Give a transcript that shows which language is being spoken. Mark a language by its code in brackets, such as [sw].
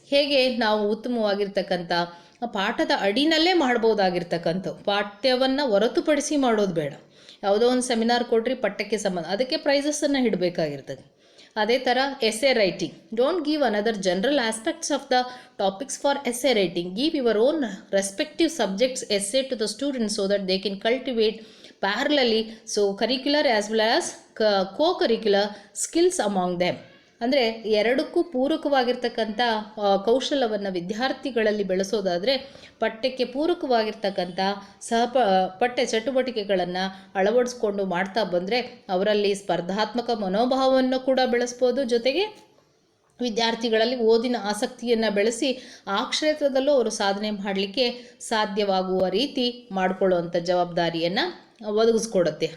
[kn] ಹೇಗೆ ನಾವು ಉತ್ತಮವಾಗಿರ್ತಕ್ಕಂಥ ಪಾಠದ ಅಡಿನಲ್ಲೇ ಮಾಡ್ಬೋದಾಗಿರ್ತಕ್ಕಂಥ ಪಾಠ್ಯವನ್ನು ಹೊರತುಪಡಿಸಿ ಮಾಡೋದು ಬೇಡ. ಯಾವುದೋ ಒಂದು ಸೆಮಿನಾರ್ ಕೊಡ್ರಿ ಪಠ್ಯಕ್ಕೆ ಸಂಬಂಧ ಅದಕ್ಕೆ ಪ್ರೈಸಸ್ಸನ್ನು ಇಡಬೇಕಾಗಿರ್ತದೆ. ಅದೇ ಥರ [en] Essay writing. Don't give another general aspects of the topics for essay writing. Give your own respective subjects essay to the students so that they can cultivate parallelly so curricular as well as co-curricular skills among them. [kn] ಅಂದರೆ ಎರಡಕ್ಕೂ ಪೂರಕವಾಗಿರ್ತಕ್ಕಂಥ ಕೌಶಲವನ್ನು ವಿದ್ಯಾರ್ಥಿಗಳಲ್ಲಿ ಬೆಳೆಸೋದಾದರೆ ಪಠ್ಯಕ್ಕೆ ಪೂರಕವಾಗಿರ್ತಕ್ಕಂಥ ಪಠ್ಯ ಚಟುವಟಿಕೆಗಳನ್ನು ಅಳವಡಿಸ್ಕೊಂಡು ಮಾಡ್ತಾ ಬಂದರೆ ಅವರಲ್ಲಿ ಸ್ಪರ್ಧಾತ್ಮಕ ಮನೋಭಾವವನ್ನು ಕೂಡ ಬೆಳೆಸ್ಬೋದು, ಜೊತೆಗೆ ವಿದ್ಯಾರ್ಥಿಗಳಲ್ಲಿ ಓದಿನ ಆಸಕ್ತಿಯನ್ನು ಬೆಳೆಸಿ ಆ ಕ್ಷೇತ್ರದಲ್ಲೂ ಅವರು ಸಾಧನೆ ಮಾಡಲಿಕ್ಕೆ ಸಾಧ್ಯವಾಗುವ ರೀತಿ ಮಾಡಿಕೊಳ್ಳುವಂಥ ಜವಾಬ್ದಾರಿಯನ್ನು ಒದಗಿಸ್ಕೊಡುತ್ತೆ.